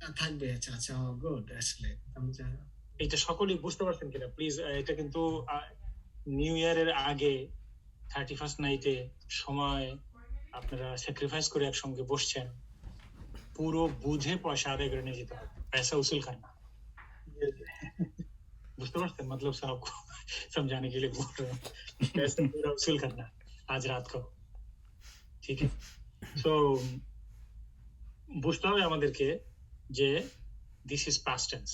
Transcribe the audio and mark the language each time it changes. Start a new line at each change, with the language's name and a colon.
Bangla: থাকবে আচ্ছা আচ্ছা গুড আসলে আমি জানি এটা সকলেই বুঝতে পারছেন কিনা প্লিজ? এটা কিন্তু নিউ ইয়ারের আগে 31st নাইটে সময় আপনারা স্যাক্রিফাইস করে একসঙ্গে বসছেন, পুরো বুঝে পয়সা আদায় করে নিয়ে যেতে হবে, পয়সা উসুল করনা। বুঝতে পারছেন
Hindi: मतलब साहब को समझाने के लिए बोल रहे हैं, पैसा पूरा वसूल करना आज रात को, ठीक है?
Bangla: सो বুঝতে হবে আমাদেরকে যে দিস ইজ পাস্ট টেন্স।